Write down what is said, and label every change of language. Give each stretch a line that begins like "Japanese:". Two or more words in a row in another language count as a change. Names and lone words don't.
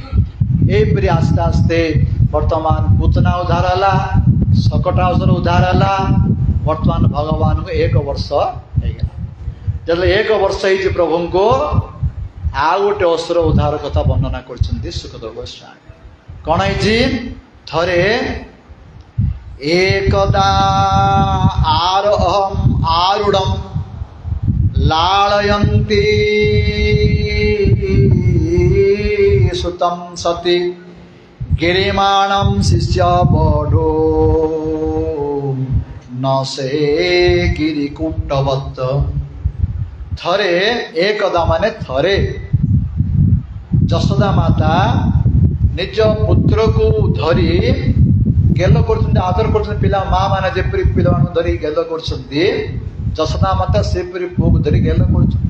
Odia: ଏହିପରି ଆସ୍ତେ ଆସ୍ତେ ବର୍ତ୍ତମାନ ପୁତନା ଉଦ୍ଧାର ହେଲା, ଶକଟାସୁର ଉଦ୍ଧାର ହେଲା। ବର୍ତ୍ତମାନ ଭଗବାନଙ୍କୁ 1 ବର୍ଷ ହେଇଗଲା। ଯେତେବେଳେ 1 ବର୍ଷ ହେଇଛି ପ୍ରଭୁଙ୍କୁ, ଆଉ ଗୋଟେ ଅସୁର ଉଦ୍ଧାର କଥା ବର୍ଣ୍ଣନା କରିଛନ୍ତି ସୁଖଦେବ ଗୋସ୍ୱାମୀ। କ'ଣ ହେଇଛି?
Sanskrit: ଥରେ एकदा आरोहम् आरूढं लालयन्ती सुतं सति गिरिमाणं शिष्यवधो न से गिरिकुण्डवत्।
Odia: ଥରେ एकदा ମାନେ ଥରେ ଯଶୋଦା ମାତା ନିଜ ପୁତ୍ରକୁ ଧରି ଗେଲ କରୁଛନ୍ତି, ଆଦର କରୁଛନ୍ତି। ପିଲା ମା ମାନେ ଯେପରି ପିଲାମାନଙ୍କୁ ଧରି ଗେଲ କରୁଛନ୍ତି, ଯଶୋଦା ମାତା ସେପରି ପୁଅକୁ ଧରି ଗେଲ କରୁଛନ୍ତି।